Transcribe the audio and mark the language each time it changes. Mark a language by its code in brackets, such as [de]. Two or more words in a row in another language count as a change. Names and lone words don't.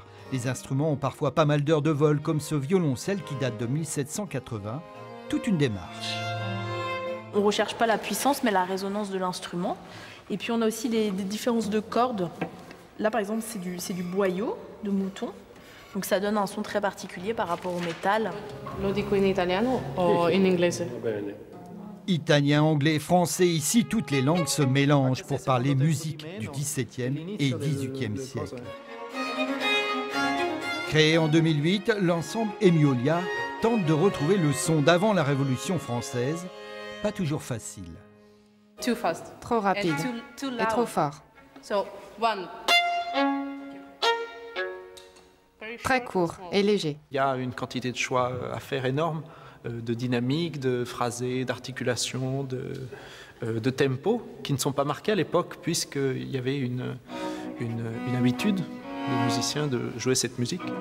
[fr] Les instruments ont parfois pas mal d'heures de vol, comme ce violoncelle qui date de 1780. Toute une démarche. On ne recherche pas la puissance, mais la résonance de l'instrument. Et puis on a aussi des différences de cordes. Là, par exemple, c'est du boyau de mouton. Donc ça donne un son très particulier par rapport au métal. [it] Lo dico in italiano o in inglese? [fr] Italien, anglais, français, ici toutes les langues se mélangent pour parler musique du XVIIe et XVIIIe siècle. Créé en 2008, l'ensemble Emiolia tente de retrouver le son d'avant la Révolution française. Pas toujours facile. [en] Too fast. [fr] Trop rapide et trop fort. [en] So, one. [fr] Très court et léger. Il y a une quantité de choix à faire énorme, de dynamique, de phrasé, d'articulation, de tempo, qui ne sont pas marqués à l'époque, puisqu'il y avait une habitude des musiciens de jouer cette musique.